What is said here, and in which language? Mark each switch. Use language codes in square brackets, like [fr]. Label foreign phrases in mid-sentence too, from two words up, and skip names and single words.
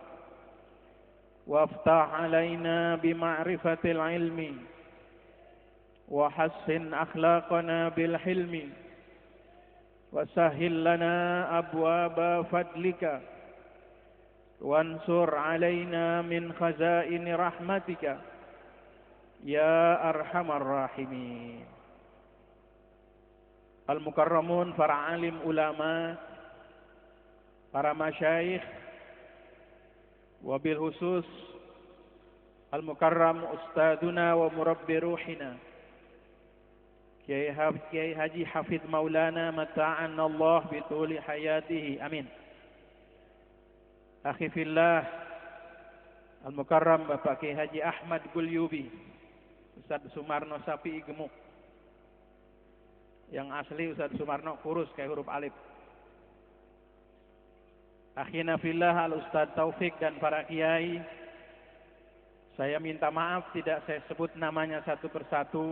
[ar] وافتح علينا بمعرفة العلم وحسن أخلاقنا بالحلم وسهل لنا أبواب فضلك وانصر علينا من خزائن رحمتك يا أرحم الراحمين. [id] Al-Mukarramun, para alim ulama, para masyayikh, [ar] وبالخصوص المكرم أستاذنا ومربي روحنا [id] Kiai Haji Hafidh Maulana [ar] متعنا الله بطول حياته آمين. أخي في الله المكرم [id] Bapak Kiai Haji Ahmad Gulyubi Ustaz Sumarno Sapi Gemuk, yang asli Ustaz Sumarno kurus kayak huruf alif. [ar] أخينا في الله الأستاذ [id] Taufik dan para kiai, saya minta maaf tidak saya sebut namanya satu persatu.